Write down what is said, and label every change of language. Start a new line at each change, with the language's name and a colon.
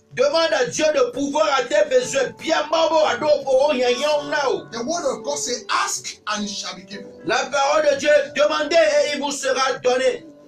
French: Demande à Dieu de pouvoir à tes besoins bien mabo à dos pour
English: The word of God says, ask and it shall be given.
French: La parole de Dieu, demandez et il vous sera donné.